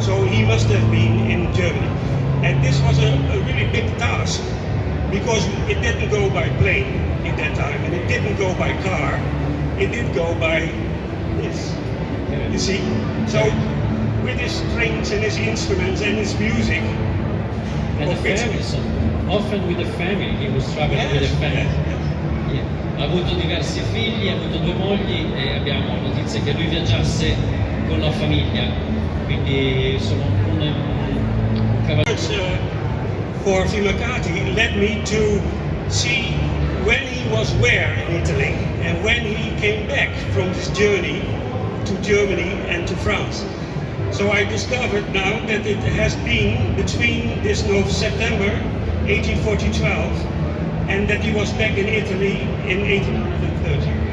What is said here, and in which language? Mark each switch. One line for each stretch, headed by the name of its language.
English: So he must have been in Germany. And this was a really big task, because it didn't go by plane in that time, and it didn't go by car, it did go by this, you see? So with his strings and his instruments and his music. And the family, so often with the family, he was traveling with the family.
Italian: Ha avuto diversi figli, ha avuto 2 mogli e abbiamo notizie che lui viaggiasse con la famiglia, quindi sono un cavaliere.
English: For Vimercati led me to see when he was where in Italy and when he came back from this journey to Germany and to France. So I discovered now that it has been between this September 1812 and that he was back in Italy in 1830.